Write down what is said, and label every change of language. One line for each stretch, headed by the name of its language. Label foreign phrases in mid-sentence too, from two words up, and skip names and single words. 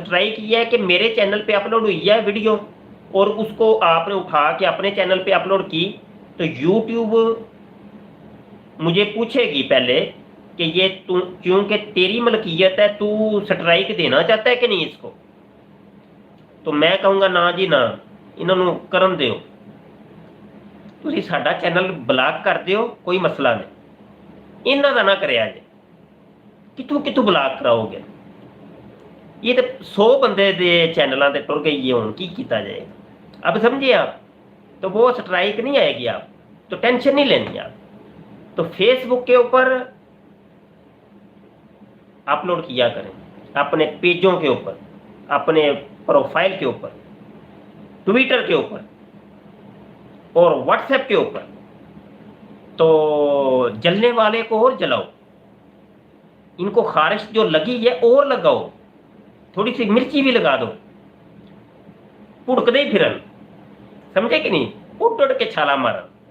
Urdu: سٹرائک یہ ہے کہ میرے چینل پہ اپلوڈ ہوئی ہے ویڈیو، اور اس کو آپ نے اٹھا کے اپنے چینل پہ اپلوڈ کی، تو یوٹیوب مجھے پوچھے گی پہلے کہ یہ کیونکہ تیری ملکیت ہے، تو سٹرائک دینا چاہتا ہے کہ نہیں اس کو؟ تو میں کہوں گا نا جی نا،
Punjabi: انہوں نے کرن دیو، تسی ساڈا چینل بلاک کر دیو، کوئی مسئلہ نہیں۔ ਇਹਨਾਂ ਦਾ ਨਾ ਕਰਿਆ ਜੇ, ਕਿੱਥੋਂ ਕਿੱਥੋਂ ਬਲਾਕ ਕਰਾਓਗੇ। یہ تو 100 بندے دے چینلوں تے ٹر گئی ہے، ہوں کی کیتا جائے گا۔
Urdu: اب سمجھے آپ، تو وہ سٹرائک نہیں آئے گی، آپ تو ٹینشن نہیں لینی آپ، تو فیس بک کے اوپر اپلوڈ کیا کریں، اپنے پیجوں کے اوپر، اپنے پروفائل کے اوپر، ٹویٹر کے اوپر اور واٹس ایپ کے اوپر، تو جلنے والے کو اور جلاؤ، ان کو خارش جو لگی ہے اور لگاؤ، تھوڑی سی مرچی بھی لگا دو،
Punjabi: پڑک دے پھرن،
Urdu: سمجھے کہ نہیں،
Punjabi: اٹھ اٹھ کے چھالا مارن۔